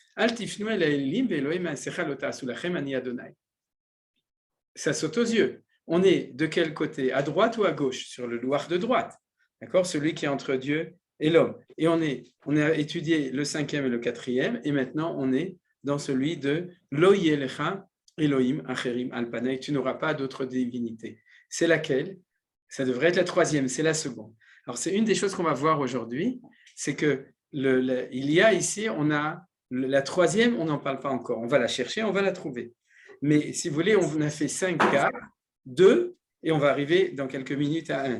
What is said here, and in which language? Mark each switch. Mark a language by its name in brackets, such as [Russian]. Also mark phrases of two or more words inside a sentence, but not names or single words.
[French] Ça saute aux yeux. On est de quel côté? À droite ou à gauche? Sur le louar de droite. D'accord? Celui qui est entre Dieu et l'homme. Et on a étudié le 5e et le 4e, et maintenant on est dans celui de [Hebrew] לא יהיה לך אלהים אחרים על פני. [French] Tu n'auras pas d'autre divinité. C'est laquelle? Ça devrait être la 3e, c'est la seconde. Alors, c'est une des choses qu'on va voir aujourd'hui, c'est que il y a ici, on a la 3e, on n'en parle pas encore. On va la chercher, on va la trouver. Mais si vous voulez, on a fait 5 cas, 2, et on va arriver dans quelques minutes à 1.